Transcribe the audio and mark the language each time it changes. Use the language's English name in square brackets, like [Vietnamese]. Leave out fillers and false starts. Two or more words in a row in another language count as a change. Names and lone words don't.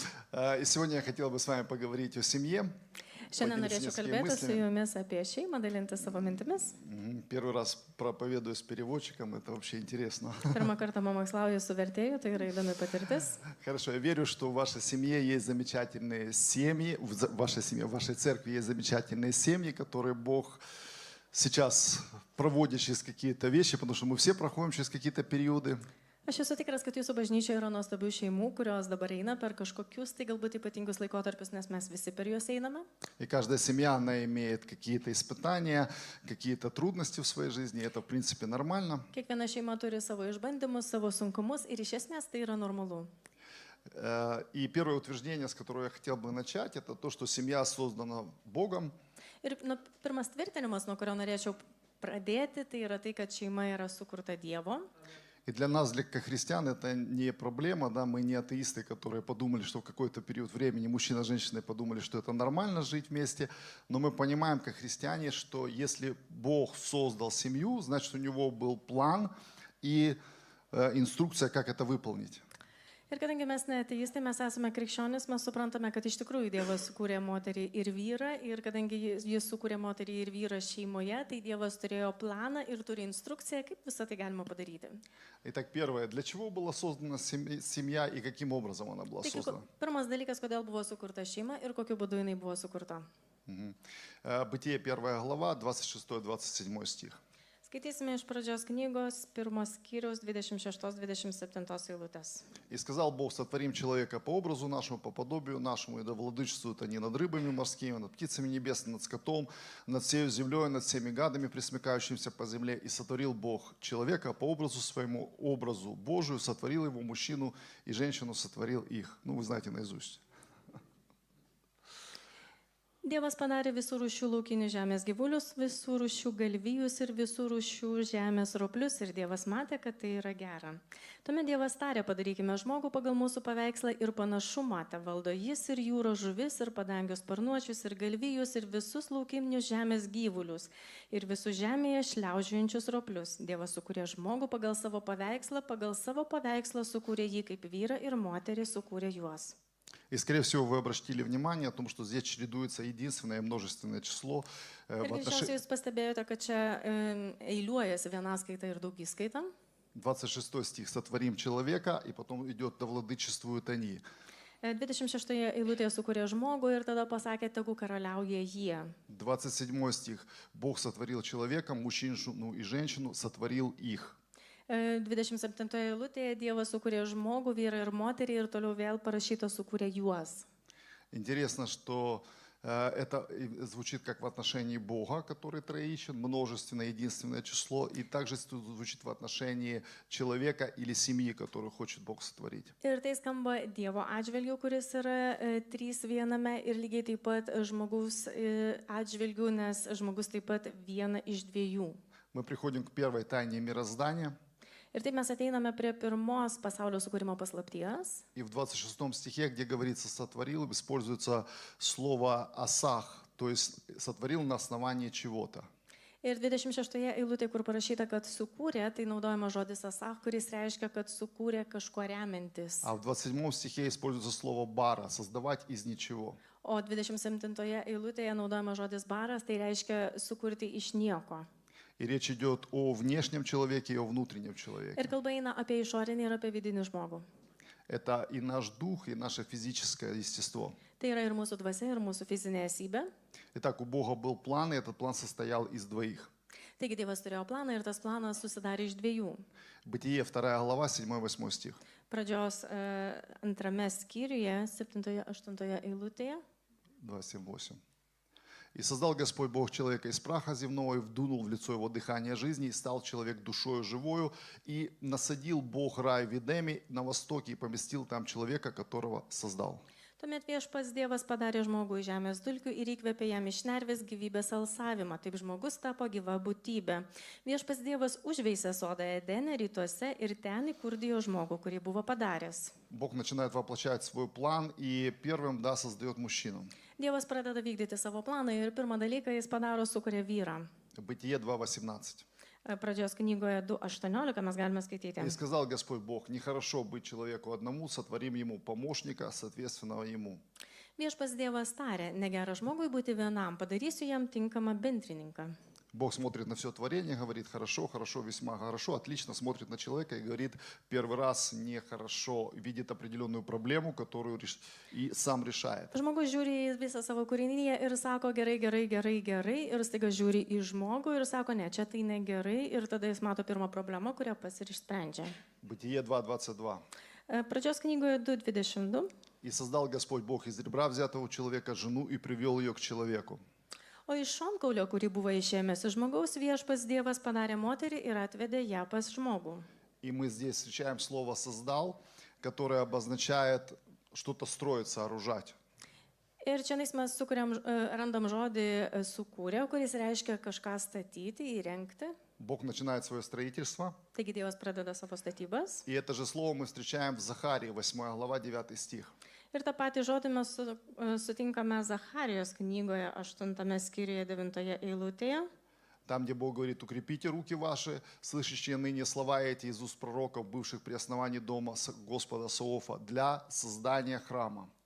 [Russian] И сегодня я хотел бы с вами поговорить о семье. [Lithuanian] Šiandien [Russian] Поделиться [Lithuanian] norėčiau [Russian] несколькими [Lithuanian] kalbėti su [Russian] мыслями. [Lithuanian] jumis apie šeimą, dalinti savo mintimis. [Russian] Первый раз проповедую с переводчиком, это вообще интересно. [Lithuanian] Pirmą kartą mamokslauju su vertėju, tai yra įdomi patirtis. [Russian] Хорошо, я верю, что в вашей семье есть замечательные семьи, в вашей семье, в вашей церкви есть замечательные семьи, которые Бог сейчас проводит через какие-то вещи, потому что мы все проходим через какие-то периоды. [Lithuanian] Aš esu tikras, kad jūsų bažnyčioje yra nuostabių šeimų, kurios dabar eina per kažkokius tai galbūt ypatingus laikotarpius, nes mes visi per juos einame. [Russian] И каждая семья, она имеет какие-то испытания, какие-то трудности в своей жизни, и это в принципе нормально. [Lithuanian] Kiekviena šeima turi savo išbandymus, savo sunkumus ir iš esmės tai yra normalu. [Russian] И первое утверждение, с которого я хотел бы начать, это то, что семья создана Богом. [Lithuanian] Ir pirmas tvirtinimas, nuo kurio norėčiau pradėti, tai yra tai, kad šeima yra sukurta Dievo. [Russian] И для нас, как христиан, это не проблема, да, мы не атеисты, которые подумали, что в какой-то период времени мужчина и женщина подумали, что это нормально жить вместе, но мы понимаем, как христиане, что если Бог создал семью, значит, у Него был план и инструкция, как это выполнить. [Lithuanian] Ir kadangi mes neateistai, mes esame krikščionis, mes suprantame, kad iš tikrųjų Dievas sukūrė moterį ir vyrą, ir kadangi jis sukūrė moterį ir vyrą šeimoje, tai Dievas turėjo planą ir turi instrukciją, kaip visą tai galima padaryti. [Russian] Итак, первое, для чего была создана семья и каким образом она была создана? [Lithuanian] Pirmas dalykas, kodėl buvo sukurta šeima ir kokiu būdu jinai buvo sukurta. [Russian] Бытие 1 глава, 26-27 стих. [Lithuanian] Skaitysime iš pradžios knygos, 1 skyriaus 26-27 eilutės. [Russian] «И сказал Бог, сотворим человека по образу нашему, по подобию нашему, и да владычествуют они над рыбами морскими, над птицами небесными, над скотом, над всею землей, над всеми гадами, пресмыкающимися по земле. И сотворил Бог человека по образу своему, образу Божию, сотворил его, мужчину и женщину сотворил их». Ну, вы знаете наизусть. [Lithuanian] Dievas padarė visų rūšių laukinių žemės gyvulius, visų rūšių galvijus ir visų rūšių žemės roplius ir Dievas matė, kad tai yra gera. Tuomet Dievas tarė, padarykime žmogų pagal mūsų paveikslą ir panašumą, te valdo jis ir jūros žuvis ir padangios sparnuočius ir galvijus ir visus laukinius žemės gyvulius ir visus žemėje šliaužiojančius roplius. Dievas sukūrė žmogų pagal savo paveikslą sukūrė jį kaip vyrą ir moterį sukūrė juos. [Russian] И, скорее всего, вы обратили внимание о том, что здесь чередуется единственное и множественное число [Lithuanian] Ir greičiausiai jūs pastebėjote, kad čia eiliuojasi vienaskaita ir daugiskaita. [Russian] 26 стих «Сотворим человека», и потом идет «Да владычествуют они». [Lithuanian] 26 eilutėje sukūrė žmogų ir tada pasakė, tegu karaliauja jie. [Russian] 27 стих «Бог сотворил человека, мужчину и женщину, сотворил их». [Lithuanian] 27 eilutėje Dievas sukūrė žmogų, vyrą ir moterį ir toliau vėl parašyta sukūrė juos. [Russian] Интересно, что это звучит как в отношении Бога, который троичен, множественное, единственное число, и также звучит в отношении человека или семьи, которую хочет Бог сотворить. [Lithuanian] Ir tai skamba Dievo atžvilgiu, kuris yra trys viename, ir lygiai taip pat žmogaus atžvilgiu, nes žmogus taip pat viena iš dviejų. [Russian] Мы приходим к первой тайне мироздания. [Lithuanian] Ir taip mes ateiname prie pirmos pasaulio sukūrimo paslapties. [Russian] И в 26 стихе, где говорится «сотворил», используется слово «асах», то есть «сотворил на основании чего-то». [Lithuanian] Ir 26 eilutė, kur parašyta, kad sukūrė, tai naudojama žodis asach, kuris reiškia, kad sukūrė kažkuo remiantis. [Russian] А в 27 стихе используется слово «бара» – «создавать из ничего». [Lithuanian] O 27 eilutėje naudojama žodis baras, tai reiškia sukurti iš nieko. [Russian] И речь идет о внешнем человеке и о внутреннем человеке. [Lithuanian] Ir kalba eina apie išorinį ir apie vidinį žmogų. [Russian] Это и наш дух, и наше физическое естество. [Lithuanian] Tai yra ir mūsų dvasia, ir mūsų fizinė esybė. [Russian] Итак, у Бога был план, и этот план состоял из двоих. [Lithuanian] Taigi Dievas turėjo planą ir tas planas susidarė iš dviejų. [Russian] Бытие 2 глава, 7-8 стих. [Lithuanian] Pradžios antrame skyriuje, 7-8 eilutėje. 2:7-8. [Russian] «И создал Господь Бог человека из праха земного, и вдунул в лицо его дыхание жизни, и стал человек душою живою, и насадил Бог рай в Едеме на востоке, и поместил там человека, которого создал». [Lithuanian] Tuomet Viešpats Dievas padarė žmogų iš žemės dulkių ir įkvėpė jam iš šnervės gyvybės alsavimą. Taip žmogus tapo gyva būtybė. Viešpats Dievas užveisė sodą Edene rytuose ir ten įkurdijo žmogų, kurį buvo padaręs. [Russian] Бог начинает воплощать свой план, и первым, да, создает мужчину. [Lithuanian] Dievas pradeda vykdyti savo planą ir pirmą dalyką jis padaro, sukuria vyrą. [Russian] Бытие 2:18. [Lithuanian] Pradžios knygoje 2.18 mes galime skaityti. [Russian] «И сказал Господь Бог, нехорошо быть человеку одному, сотворим ему помощника, соответственного ему». [Lithuanian] Viešpats Dievas tarė, negera žmogui būti vienam, padarysiu jam tinkamą bendrininką. [Russian] Бог смотрит на все творение, говорит, хорошо, хорошо, весьма хорошо, отлично, смотрит на человека и говорит, первый раз нехорошо, видит определенную проблему, которую и сам решает. [Lithuanian] Žmogus žiūri į visą savo kūrinyje ir sako gerai, gerai, gerai, gerai, ir staiga žiūri į žmogų ir sako ne, čia tai negerai, ir tada jis mato pirmą problemą, kurią pats ir išsprendžia. [Russian] Бытие 2:22. [Lithuanian] Pradžios knygoje 2.22. [Russian] «И создал Господь Бог из ребра взятого у человека жену и привел ее к человеку». [Lithuanian] O iš šonkaulio, kurį buvo išėmęs iš žmogaus, Viešpats Dievas padarė moterį ir atvedė ją pas žmogų. [Russian] И мы здесь встречаем слово «создал», которое обозначает что-то строить, сооружать. [Lithuanian] Ir čia mes randam žodį sukūrė, kuris reiškia kažką statyti, įrengti. [Russian] Бог начинает свое строительство. [Lithuanian] Taigi Dievas pradeda savo statybas. [Russian] И это же слово мы встречаем в Захарии, 8 глава, 9 стих. [Lithuanian] Ir tą patį žodį mes sutinkame Zacharijos knygoje 8 skyriuje 9 eilutėje. [Russian] Там, где Бог говорит, укрепите руки ваши, слышащие ныне слова эти из уст пророков, бывших при основании дома Господа Саофа, для создания храма.